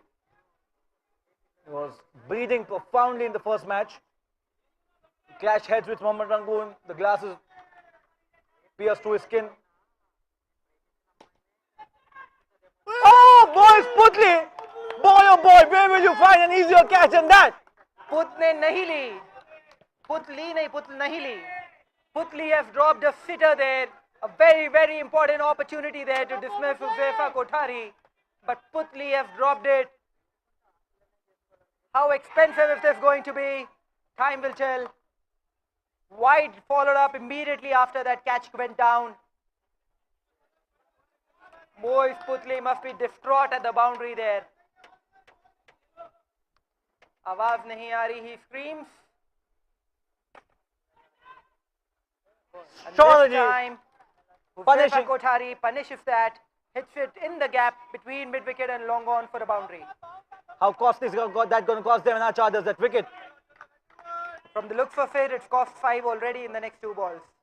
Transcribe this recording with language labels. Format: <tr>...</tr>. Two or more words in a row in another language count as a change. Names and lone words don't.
<en>He was breathing profoundly in the first match. Clash heads with Mohammad Rangoon. The glasses pierced to his skin. Oh, boys, Putli! Boy, oh boy, where will you find an easier catch than that?</en> <hi>पुटने नहीं ली। पुटली नहीं, पुटल नहीं ली.</hi> <en>Putli has dropped a sitter there. A very, very important opportunity there to dismiss Huzaifa Kothari. But Putli has dropped it. How expensive is this going to be? Time will tell. Wide followed up immediately after that catch went down. 𝗬𝗎𝗃𝗃 must be distraught at the boundary there.</en> <hi>आवाज नहीं आ रही,</hi> <en>he screams. And this time, Huzaifa Kothari punishes that, hits it in the gap between mid-wicket and long on for a boundary. How costly is that going to cost them and our Chargers that wicket? From the looks of it, it's cost 5 already in the next 2 balls.</en>